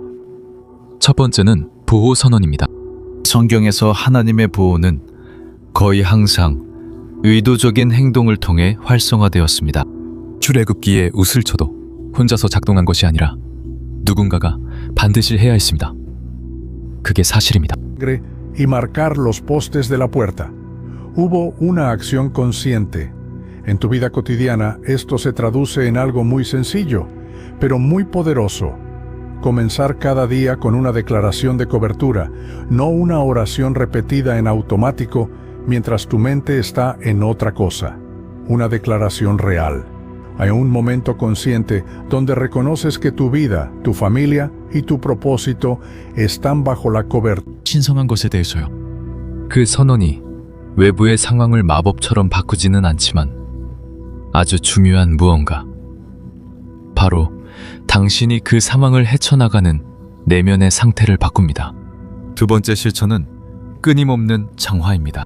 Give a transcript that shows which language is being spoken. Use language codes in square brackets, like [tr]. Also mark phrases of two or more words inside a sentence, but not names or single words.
[ko] 첫 번째는 보호 선언입니다. 성경에서 하나님의 보호는 거의 항상 의도적인 행동을 통해 활성화되었습니다. 출애굽기의 우슬초도 혼자서 작동한 것이 아니라 누군가가 반드시 해야 했습니다. 그게 사실입니다. [es] y marcar los postes de la puerta. Hubo una acción consciente. En tu vida cotidiana, esto se traduce en algo muy sencillo, pero muy poderoso. Comenzar cada día con una declaración de cobertura, no una oración repetida en automático mientras tu mente está en otra cosa. Una declaración real. Hay un momento consciente donde reconoces que tu vida, tu familia y tu propósito están bajo la cobertura. [ko] 신성한 것에 대해서요. 그 선언이 외부의 상황을 마법처럼 바꾸지는 않지만 아주 중요한 무언가. 바로 당신이 그 상황을 헤쳐나가는 내면의 상태를 바꿉니다. 두 번째 실천은 끊임없는 정화입니다.